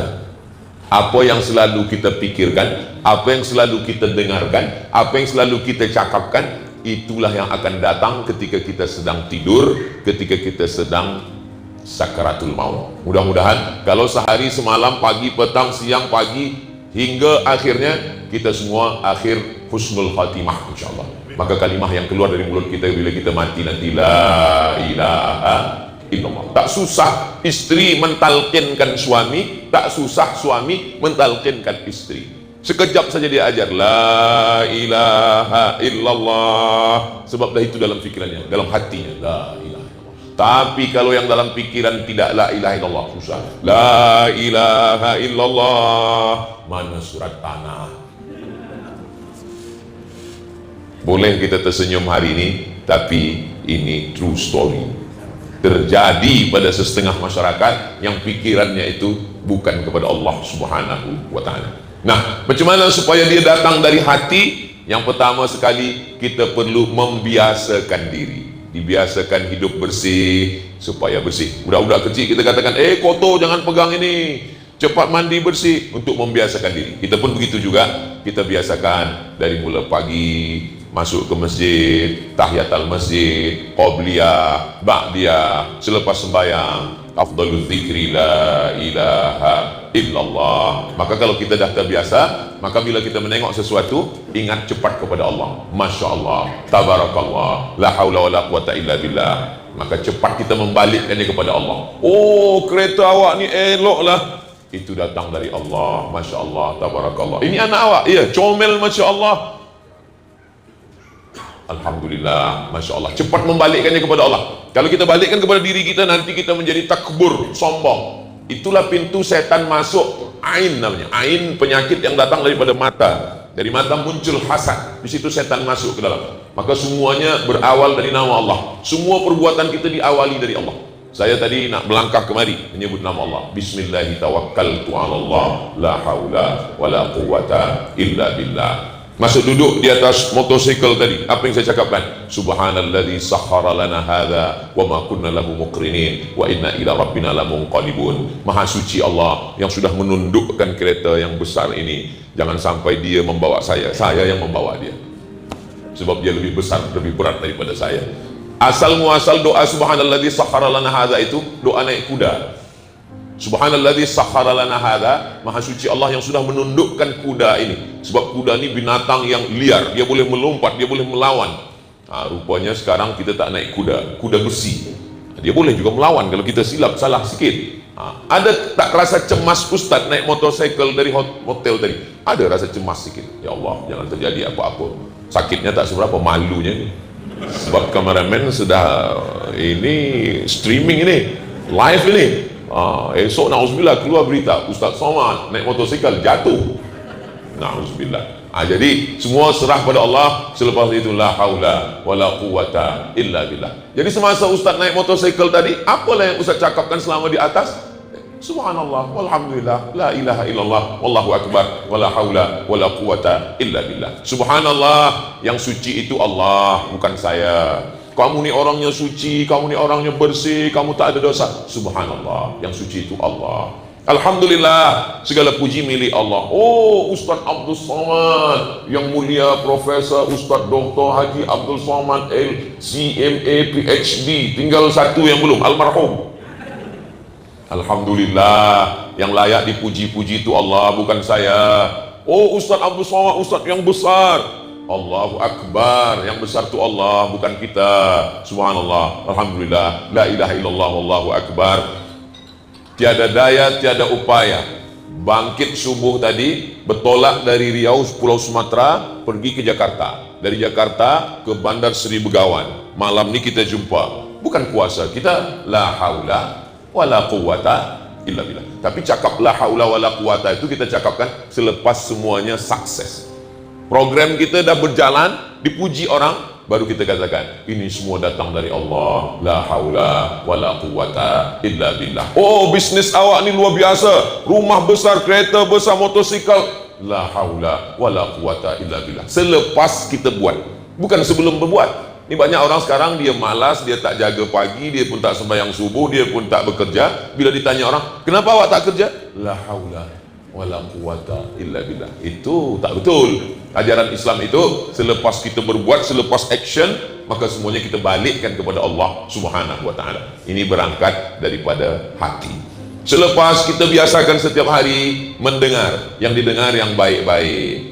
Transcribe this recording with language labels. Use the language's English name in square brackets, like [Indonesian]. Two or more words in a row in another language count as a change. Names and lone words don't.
[Malay] Apa yang selalu kita pikirkan, apa yang selalu kita dengarkan, apa yang selalu kita cakapkan, itulah yang akan datang ketika kita sedang tidur, ketika kita sedang sakaratul maut. Mudah-mudahan kalau sehari semalam, pagi, petang, siang, pagi, hingga akhirnya kita semua akhir [Arabic] حسن الخاتمة [Malay] insyaallah. Maka kalimah yang keluar dari mulut kita bila kita mati nanti, [Arabic] لا إله إلا الله. [Malay] Tak susah istri mentalkinkan suami, tak susah suami mentalkinkan istri. Sekejap saja dia ajar [Arabic] لا إله إلا الله, [Malay] sebab dah itu dalam fikirannya, dalam hatinya [Arabic] لا إله إلا الله. [Malay] Tapi kalau yang dalam pikiran tidak [Arabic] لا إله إلا الله, [Malay] susah. [Arabic] لا إله إلا الله, [Malay] mana surat tanah. Boleh kita tersenyum hari ini, tapi ini [English] true story. [Malay] Terjadi pada setengah masyarakat yang pikirannya itu bukan kepada Allah [Arabic] سبحانه وتعالى. [Malay] Nah, macam mana supaya dia datang dari hati? Yang pertama sekali, kita perlu membiasakan diri. Dibiasakan hidup bersih supaya bersih. Budak-budak kecil kita katakan, kotor jangan pegang ini, cepat mandi bersih, untuk membiasakan diri. Kita pun begitu juga, kita biasakan dari mula pagi, masuk ke masjid, tahiyatul masjid, qobliyah, ba'diyah, selepas sembahyang, [Arabic] أفضل الذكر لا إله إلا الله. [Malay] Maka kalau kita dah terbiasa, maka bila kita menengok sesuatu, ingat cepat kepada Allah. [Arabic] ما شاء الله, تبارك الله، لا حول ولا قوة إلا بالله. [Malay] Maka cepat kita membalikkannya kepada Allah. Oh, kereta awak ni elok lah, itu datang dari Allah. [Arabic] ما شاء الله، تبارك الله. [Malay] Ini anak awak, iya, comel, [Arabic] ما شاء الله، الحمد لله، ما شاء الله. [Malay] Cepat membalikkannya kepada Allah. Kalau kita balikkan kepada diri kita, nanti kita menjadi takbur, sombong. Itulah pintu setan masuk. Ain namanya. Ain penyakit yang datang daripada mata. Dari mata muncul hasad. Di situ setan masuk ke dalam. Maka semuanya berawal dari nama Allah. Semua perbuatan kita diawali dari Allah. Saya tadi nak melangkah kemari menyebut nama Allah. [Arabic] بسم الله توكلت على الله، لا حول ولا قوة إلا بالله. [Malay] Masuk duduk di atas motosikal tadi, apa yang saya cakapkan? [Arabic] سبحان الذي سخر لنا هذا وما كنا له مقرنين وإنا إلى ربنا لمنقلبون. [Malay] Maha suci Allah yang sudah menundukkan kereta yang besar ini. Jangan sampai dia membawa saya yang membawa dia. Sebab dia lebih besar, lebih berat daripada saya. Asal muasal doa [Arabic] سبحان الذي سخر لنا هذا [Malay] itu doa naik kuda. [Arabic] سبحان الذي سخر لنا هذا, [Malay] maha suci Allah yang sudah menundukkan kuda ini. Sebab kuda ini binatang yang liar, dia boleh melompat, dia boleh melawan. Rupanya sekarang kita tak naik kuda, kuda besi. Dia boleh juga melawan kalau kita silap salah sikit. Ada tak rasa cemas Ustaz naik motorcycle dari hotel tadi? Ada rasa cemas sikit. Ya Allah, jangan terjadi apa-apa. Sakitnya tak seberapa, malunya ni. Sebab kameramen sudah ini streaming ini, live ini. Esok na'udzubillah keluar berita Ustaz Somad naik motosikal jatuh, na'udzubillah. Jadi semua serah pada Allah. Selepas itu [Arabic] لا حول ولا قوة إلا بالله. [Malay] Jadi semasa Ustaz naik motosikal tadi, apalah yang Ustaz cakapkan selama di atas? [Arabic] سبحان الله والحمد لله لا إله إلا الله والله أكبر ولا حول ولا قوة إلا بالله. [Malay] Subhanallah, yang suci itu Allah, bukan saya. Kamu ni orangnya suci, kamu ni orangnya bersih, kamu tak ada dosa. Subhanallah, yang suci itu Allah. Alhamdulillah, segala puji milik Allah. Oh, Ustaz Abdul Somad, yang mulia Profesor Ustaz Dr. Haji Abdul Somad LCMA PhD, tinggal satu yang belum, almarhum. Alhamdulillah, yang layak dipuji-puji itu Allah, bukan saya. Oh, Ustaz Abdul Somad, Ustaz yang besar. [Arabic] الله أكبر, [Malay] yang besar itu Allah, bukan kita. [Arabic] سبحان الله، الحمد لله، لا إله إلا الله، والله أكبر. [Malay] Tiada daya, tiada upaya. Bangkit subuh tadi, bertolak dari Riau, Pulau Sumatera, pergi ke Jakarta. Dari Jakarta ke Bandar Seri Begawan. Malam ni kita jumpa. Bukan kuasa kita, [Arabic] لا حول ولا قوة إلا بالله. [Malay] Tapi cakap [Arabic] لا حول ولا قوة [Malay] itu kita cakapkan selepas semuanya sukses. Program kita dah berjalan, dipuji orang, baru kita katakan ini semua datang dari Allah, [Arabic] لا حول ولا قوة إلا بالله. [Malay] Oh, bisnis awak ni luar biasa, rumah besar, kereta besar, motosikal, [Arabic] لا حول ولا قوة إلا بالله. [Malay] Selepas kita buat, bukan sebelum berbuat. Ini banyak orang sekarang dia malas, dia tak jaga pagi, dia pun tak sembahyang subuh, dia pun tak bekerja. Bila ditanya orang, kenapa awak tak kerja? [Arabic] لا حول ولا قوة إلا بالله. [Malay] Itu tak betul. Ajaran Islam itu selepas kita berbuat, selepas action, maka semuanya kita balikkan kepada Allah [Arabic] سبحانه وتعالى. [Malay] Ini berangkat daripada hati. Selepas kita biasakan setiap hari mendengar, yang didengar yang baik-baik.